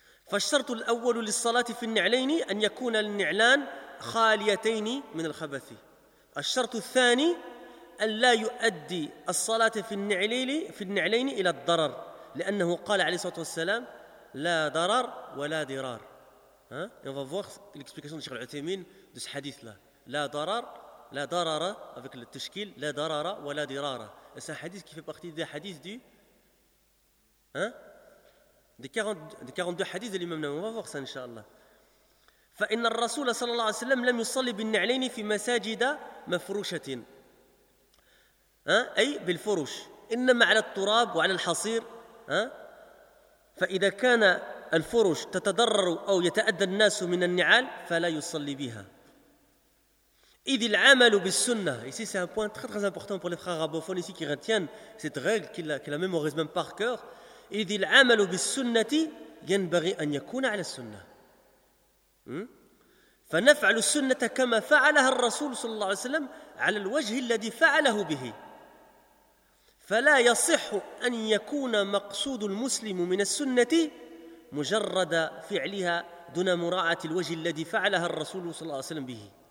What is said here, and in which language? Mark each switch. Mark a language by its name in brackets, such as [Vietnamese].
[Arabic] فالشرط الأول للصلاة في النعلين أن يكون النعلان خاليتين من الخبث الشرط الثاني أن لا يؤدي الصلاة في النعلين إلى الضرر لأنه قال عليه الصلاة والسلام لا ضرر ولا ضرار. [French] On va voir l'explication de Cheikh Al-Uthaymeen de ce hadith là. [Arabic] La darar, la darara, [French] avec le tashkil, [Arabic] la darara wa la dirara. [French] C'est un hadith qui fait partie des hadiths du... des 42 hadiths de l'imam. On va voir ça, inshallah. [Arabic] فإن الرسول صلى الله عليه وسلم لم يصلي بالنعلين في مساجد مفروشة. أي بالفروش، إنما على التراب وعلى الحصير. فإذا كان الفروش تتضرر أو يتأدى الناس من النعال فلا يصلي بها. إذ العمل بالسنة. [French] Ici c'est un point très très important pour les frères arabophones ici qui retiennent cette règle qu'il a mémorise même par cœur. [Arabic] إذ العمل بالسنة ينبغي أن يكون على السنة. فنفعل السنة كما فعلها الرسول صلى الله عليه وسلم على الوجه الذي فعله به. فلا يصح أن يكون مقصود المسلم من السنة مجرد فعلها دون مراعاة الوجه الذي فعلها الرسول صلى الله عليه وسلم به.